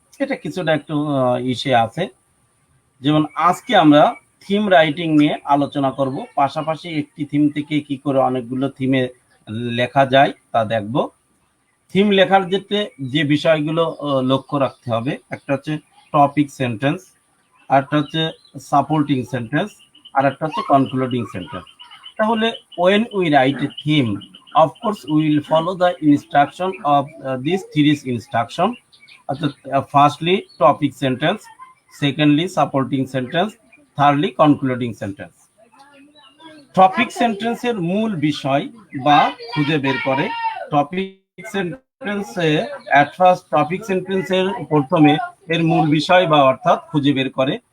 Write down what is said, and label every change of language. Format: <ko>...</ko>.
<bn>এটা কিছুটা একটু ইসে আছে, যেমন আজকে আমরা থিম রাইটিং নিয়ে আলোচনা করব, পাশাপাশি একটি থিম থেকে কি করে অনেকগুলো থিমে লেখা যায় তা দেখব। থিম লেখার ক্ষেত্রে যে বিষয়গুলো লক্ষ্য রাখতে হবে, একটা হচ্ছে টপিক সেন্টেন্স, আরেকটা হচ্ছে সাপোর্টিং সেন্টেন্স, আর একটা হচ্ছে কনক্লুডিং সেন্টেন্স।</bn> <en>তাহলে when we write a theme, of course we will follow the instruction of these series instruction. অর্থাৎ firstly topic sentence, secondly supporting sentence, thirdly concluding sentence.</en> <bn>Topic সেন্টেন্সের মূল বিষয় বা খুঁজে বের করে। টপিক সেন্টেন্সে অ্যাট ফার্স্ট টপিক সেন্টেন্সের প্রথমে এর মূল বিষয় বা অর্থাৎ খুঁজে বের করে।</bn>